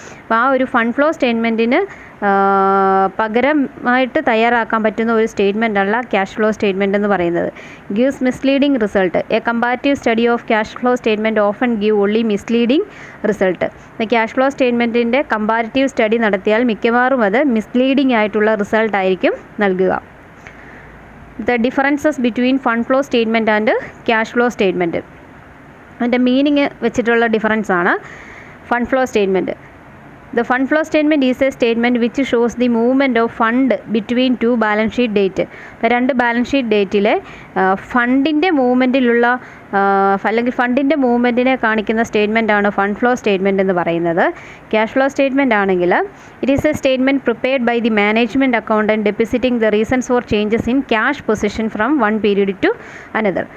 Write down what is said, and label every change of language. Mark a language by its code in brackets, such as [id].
[ml] അപ്പോൾ ആ ഒരു ഫണ്ട് ഫ്ലോ സ്റ്റേറ്റ്മെൻറ്റിന് പകരമായിട്ട് തയ്യാറാക്കാൻ പറ്റുന്ന ഒരു സ്റ്റേറ്റ്മെൻ്റ് അല്ല ക്യാഷ് ഫ്ലോ സ്റ്റേറ്റ്മെൻറ്റ് എന്ന് പറയുന്നത്. [en] Gives misleading result. A comparative study of cash flow statement often give only misleading result. [ml] Cash flow സ്റ്റേറ്റ്മെൻറ്റിൻ്റെ comparative study നടത്തിയാൽ മിക്കവാറും അത് മിസ്ലീഡിംഗ് ആയിട്ടുള്ള റിസൾട്ടായിരിക്കും നൽകുക. [en] The differences between fund flow statement and cash flow statement. [ml] അതിൻ്റെ meaning വെച്ചിട്ടുള്ള difference ആണ് fund flow statement. [en] The fund flow statement is a statement which shows the movement of fund between two balance sheet date. [ml] അപ്പോൾ രണ്ട് balance sheet ഡേറ്റിലെ ഫണ്ടിൻ്റെ മൂവ്മെൻറ്റിലുള്ള അല്ലെങ്കിൽ ഫണ്ടിൻ്റെ മൂവ്മെൻറ്റിനെ കാണിക്കുന്ന statement ആണ് fund flow statement എന്ന് പറയുന്നത്. [en] Cash flow statement ആണെങ്കിൽ it is a statement prepared by the management accountant depositing the reasons for changes in cash position from one period to another.